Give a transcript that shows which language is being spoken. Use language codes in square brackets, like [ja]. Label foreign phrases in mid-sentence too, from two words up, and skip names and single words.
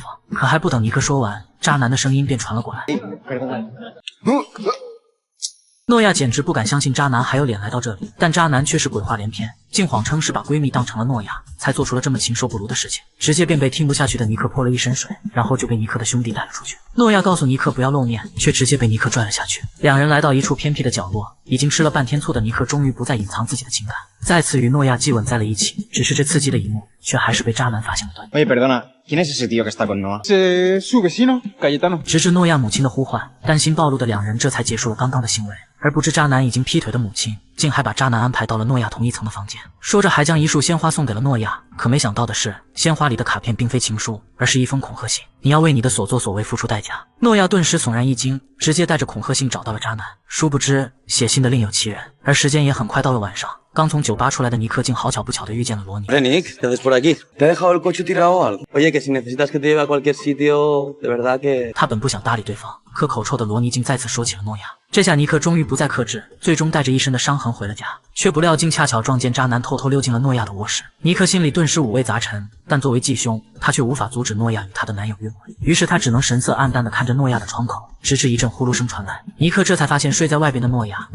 [zh] 可还不等尼克说完，渣男的声音便传了过来。诺亚简直不敢相信渣男还有脸来到这里，但渣男却是鬼话连篇，竟谎称是把闺蜜当成了诺亚，才做出了这么禽兽不如的事情，直接便被听不下去的尼克泼了一身水，然后就被尼克的兄弟带了出去。诺亚告诉尼克不要露面，却直接被尼克拽了下去。两人来到一处偏僻的角落，已经吃了半天醋的尼克终于不再隐藏自己的情感，再次与诺亚激吻在了一起。只是这刺激的一幕，却还是被渣男发现了端倪。 [es] Oye, perdona, ¿quién es ese tío que está con Noah? Su vecino, Cayetano. [zh] 直至诺亚母亲的呼唤，担心暴露的两人这才结束了刚刚的行为。而不知渣男已经劈腿的母亲，竟还把渣男安排到了诺亚同一层的房间，说着还将一束鲜花送给了诺亚。可没想到的是，鲜花里的卡片并非情书，而是一封恐吓信，你要为你的所作所为付出代价。诺亚顿时悚然一惊，直接带着恐吓信找到了渣男。殊不知，写信的另有其人。而时间也很快到了晚上，刚从酒吧出来的尼克竟好巧不巧地遇见了罗尼。 [es] Hombre, Nick, ¿qué haces por aquí? ¿Te ha dejado el coche tirado o algo? Oye, que si necesitas que te lleve a cualquier sitio, de verdad que... [zh] 他本不想搭理对方，可口臭的罗尼竟再次说起了诺亚。这下尼克终于不再克制，最终带着一身的伤痕回了家，却不料竟恰巧撞见渣男偷偷溜进了诺亚的卧室。尼克心里顿时五味杂陈，但作为继兄，他却无法阻止诺亚与她的男友约会，于是他只能神色黯淡地看着诺亚的窗口，直至一阵呼噜声传来，尼克这才发现睡在外边的诺亚。